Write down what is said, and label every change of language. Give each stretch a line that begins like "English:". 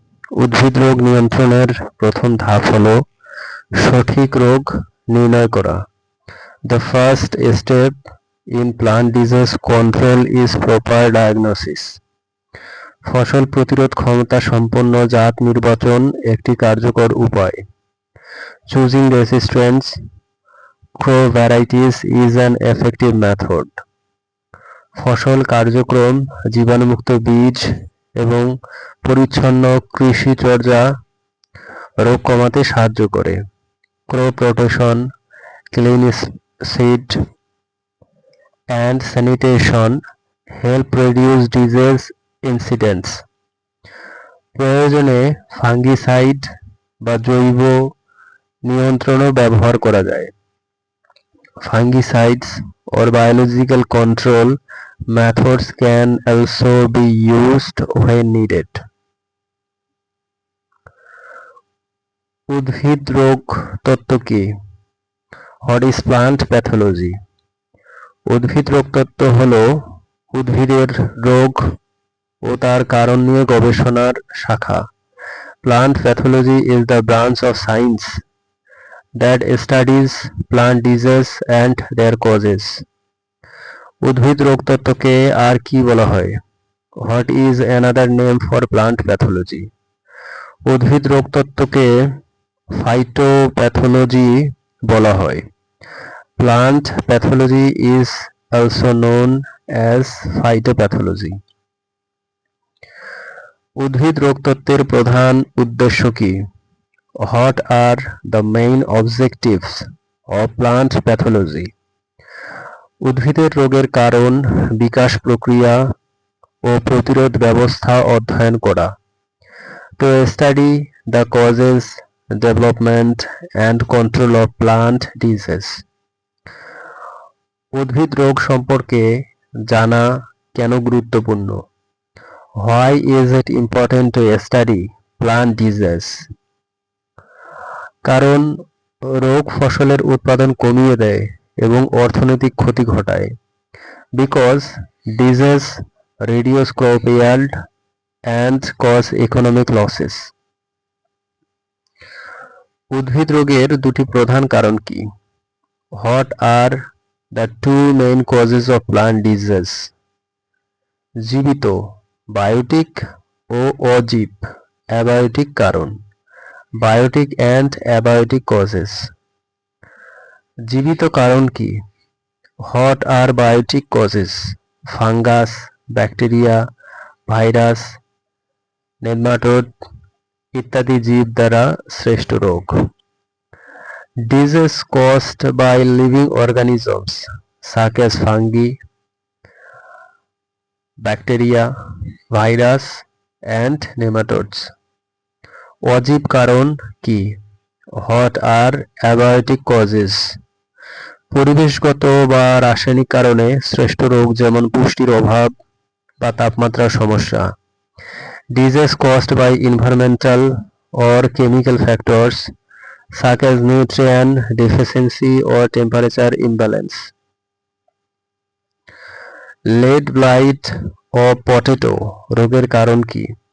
Bangla: উদ্ভিদ রোগ নিয়ন্ত্রণের প্রথম ধাপ হল সঠিক রোগ নির্ণয় করা।
English: The first step in plant disease control is proper diagnosis.
Bangla: ফসল প্রতিরোধ ক্ষমতা সম্পন্ন জাত নির্বাচন একটি কার্যকর উপায়।
English: Choosing resistant crop varieties is an effective method.
Bangla: ফসল কার্যক্রম জীবাণুমুক্ত বীজ এবং পরিচ্ছন্ন কৃষিচর্যা রোগ কমাতে সাহায্য করে।
English: Crop rotation, clean seed and sanitation help reduce disease incidents.
Bangla: প্রয়োজনে ফাঙ্গিসাইড বা জৈব নিয়ন্ত্রণও ব্যবহার করা যায়।
English: Fungicides or biological control methods can also be used when needed.
Bangla: উদ্ভিদ রোগ তত্ত্ব কি?
English: What is plant pathology?
Bangla: উদ্ভিদ রোগ তত্ত্ব হল উদ্ভিদের রোগ ও তার কারণ নিয়ে গবেষণার শাখা।
English: Plant pathology is the branch of science that studies plant disease and their causes.
Bangla: উদ্ভিদ রোগ তত্ত্বকে আর কি বলা হয়?
English: What is another name for plant pathology?
Bangla: উদ্ভিদ রোগ তত্ত্বকে ফাইটোপ্যাথোলজি বলা হয়।
English: Plant pathology is also known as phytopathology.
Bangla: উদ্ভিদ রোগ তত্ত্বের প্রধান উদ্দেশ্য কি?
English: What are the main objectives of plant pathology?
Bangla: উদ্ভিদের রোগের কারণ, বিকাশ প্রক্রিয়া ও প্রতিরোধ ব্যবস্থা অধ্যয়ন করা।
English: To study the causes, development and control of plant disease.
Bangla: উদ্ভিদ রোগ সম্পর্কে জানা কেন গুরুত্বপূর্ণ?
English: Why is it important to study plant disease?
Bangla: কারণ রোগ ফসলের উৎপাদন কমিয়ে দেয় এবং অর্থনৈতিক ক্ষতি ঘটায়।
English: Because disease reduce crop yield and cause economic losses.
Bangla: উদ্ভিদ রোগের দুটি প্রধান কারণ কি?
English: What are the two main causes of plant disease?
Bangla: জীবিত বায়োটিক ও অজীব অ্যাবায়োটিক কারণ।
English: Biotic and abiotic causes.
Bangla: জীবিত কারণ কি?
English: What are biotic causes?
Bangla: Fungus, bacteria, virus, nematode ইত্যাদি জীব দ্বারা সৃষ্ট রোগ।
English: Disease caused by living organisms such as fungi, bacteria, virus and nematodes.
Bangla: অজীব কারণ কি?
English: What are abiotic causes?
Bangla: পরিবেশগত বা রাসায়নিক কারণে সৃষ্ট রোগ যেমন পুষ্টির অভাব বা তাপমাত্রার সমস্যা।
English: Disease caused by environmental or chemical factors such as nutrient deficiency or temperature imbalance.
Bangla: Lead blight of potato রোগের কারণ কি?